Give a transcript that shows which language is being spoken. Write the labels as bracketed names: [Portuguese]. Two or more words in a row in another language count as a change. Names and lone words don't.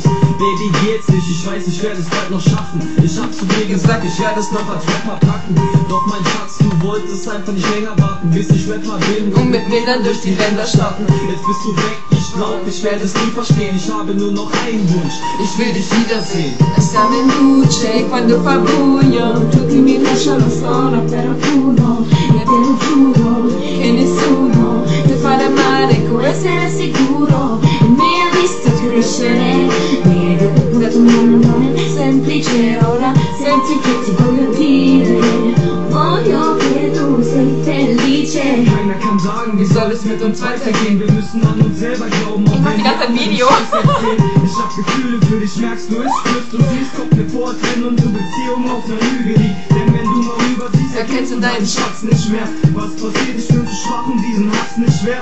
[German] Baby, geht's nicht, ich weiß, ich werde es bald noch schaffen. Ich hab zu dir gesagt, ich werde es noch als Rapper packen. Doch mein Schatz, du wolltest einfach nicht länger warten, bis ich Rapper bin Und mit mir dann durch die Länder starten. Jetzt bist du weg, ich glaub, ich werde es nie verstehen. Ich habe nur noch einen Wunsch, ich will dich wiedersehen. [Italian] Siamo in luce quando fa buio, tutti mi lasciano sola, però tu no, e te lo giuro, che nessuno ti farà male, Può essere sicuro, mi ha visto crescere, mi hai detto un nome semplice, ora senti che ti voglio dire, voglio che tu sei felice. [German] Keiner kann sagen, wie soll es mit uns weitergehen? Wir müssen an uns selber glauben, auch wenn die ganze Zeit Video. Ich hab Gefühle für dich, merkst du es, spürst du sie, es kommt mir vor, als wenn unsere Beziehung auf einer Lüge liegt. Denn wenn du mal rübersiehst, erkennst du deinen Schatz nicht mehr. Was passiert, ich bin zu schwach, um diesen Hass nicht schwer.